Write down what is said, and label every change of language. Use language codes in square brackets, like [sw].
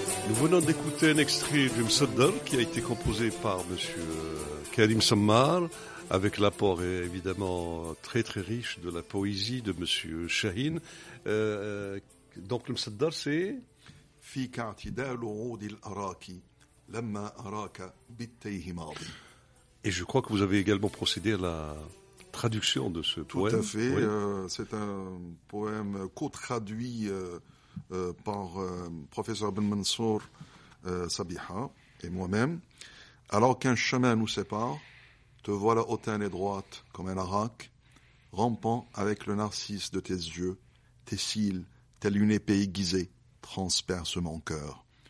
[fr] venons d'écouter un extrait du Msaddar qui a été composé par monsieur Karim Sammar, avec l'apport évidemment très très riche de la poésie de monsieur Chahine. Donc le Msaddar, c'est [ar] فيك اعتدال عود الأراك لما أراك بالتيه ماضي. [fr] Et je crois que vous avez également procédé à la traduction de ce poème. Tout à fait. Oui. C'est un poème co-traduit par professeur Ben Mansour Sabiha et moi-même. Alors qu'un chemin nous sépare, te voilà hautaine et droite comme un araque, rampant avec le narcisse de tes yeux, tes cils, telle une épée aiguisée, transperce mon cœur.